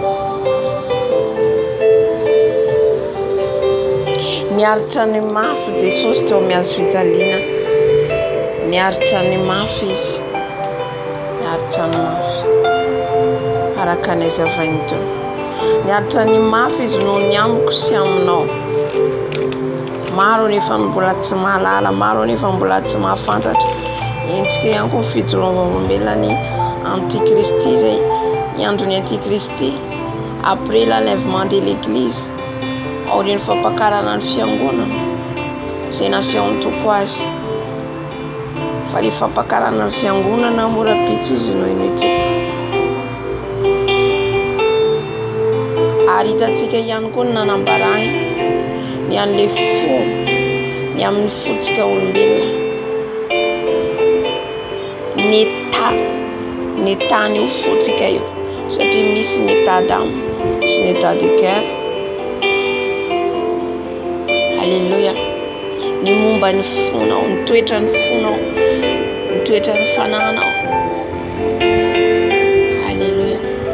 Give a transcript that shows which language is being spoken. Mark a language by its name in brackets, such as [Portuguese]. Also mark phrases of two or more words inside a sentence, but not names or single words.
[Malagasy] Niaritra ny mafy Jesosy teo amin'ny hazo fijaliana, niaritra ny mafy izy, niaritra ny mafy araka ny hazavainy teo. Niaritra ny mafy izy noho ny amiko sy aminao. Maro nefa mbola tsy mahalala, maro nefa mbola tsy mahafantatra. Endrika ihany koa ny fijorovam-olombelona ny antikristy zay, ny andron'ny antikristy, [French] après l'enlèvement de l'église, [Malagasy] aorian'ny fampakarana ny fiangonana izay nasehon'ny Tompo azy. Fa le fampakarana ny fiangonana mora pitsy izy noho inoitsika. Ary hitantsika ihany koa ny nanambarany ny an'le fo, ny amin'ny fotsika olombelona, ny tany io fotsika io, satria misy ny [French] état d'âme [Malagasy] sy ny [French] état de cœur. [Malagasy] Alléluia. Ny momba ny fonao, ny toetra ny fonao, ny toetra ny fananao. Alléluia.